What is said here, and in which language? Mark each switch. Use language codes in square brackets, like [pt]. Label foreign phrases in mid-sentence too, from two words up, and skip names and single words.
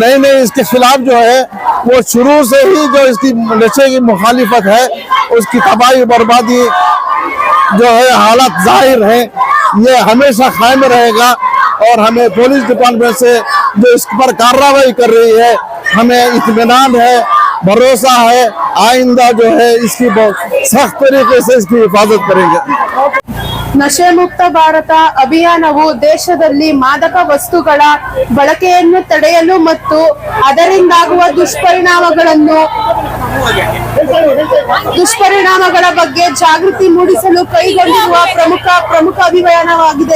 [hi] नहीं, इसके खिलाफ जो है वो शुरू से ही जो इसकी नशे की मुखालिफत है, उसकी तबाही बर्बादी जो है हालत जाहिर है, ये हमेशा कायम रहेगा। और हमें पुलिस डिपार्टमेंट से जो इस पर कार्रवाई कर रही है, हमें इत्मीनान है, भरोसा है, आइंदा जो है इसकी सख्त तरीके से इसकी हिफाजत करेंगे। [kn] ನಶೆ ಮುಕ್ತ ಭಾರತ ಅಭಿಯಾನವು ದೇಶದಲ್ಲಿ ಮಾದಕ ವಸ್ತುಗಳ ಬಳಕೆಯನ್ನು ತಡೆಯಲು ಮತ್ತು ಅದರಿಂದಾಗುವ ದುಷ್ಪರಿಣಾಮಗಳ ಬಗ್ಗೆ ಜಾಗೃತಿ ಮೂಡಿಸಲು ಕೈಗೊಂಡಿರುವ ಪ್ರಮುಖ ಅಭಿಯಾನವಾಗಿದೆ.